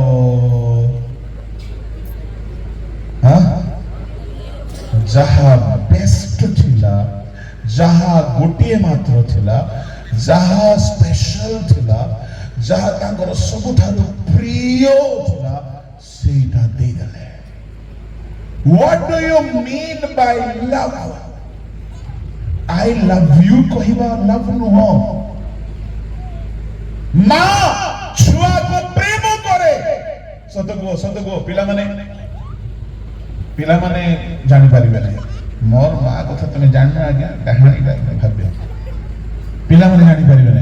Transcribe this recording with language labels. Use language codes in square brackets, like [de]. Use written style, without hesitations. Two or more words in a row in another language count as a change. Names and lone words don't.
[or] ଯାହା ବେଷ୍ଟ ଥିଲା, ଯାହା ଗୋଟିଏ ମାତ୍ର ଥିଲା, ଯାହା ସ୍ପେଶାଲ ଥିଲା, ଯାହା ତାଙ୍କର ସବୁଠାରୁ ପ୍ରିୟ ଥିଲା, ସେଇଟା ଦେଇଦେଲେ। [en] What do you mean by love? I love you କହିବା love ନୁହଁ। [or] ମା ଛୁଆକୁ ପ୍ରେମ କରେ। ସତ କୁହ ପିଲାମାନେ ଜାଣିପାରିବେ ନାହିଁ। ମୋର ମା କଥା ତମେ ଜାଣିନ ଆଜ୍ଞା, କାହାଣୀଟା ଭାବ୍ୟ। ପିଲାମାନେ ଜାଣିପାରିବେ ନାହିଁ।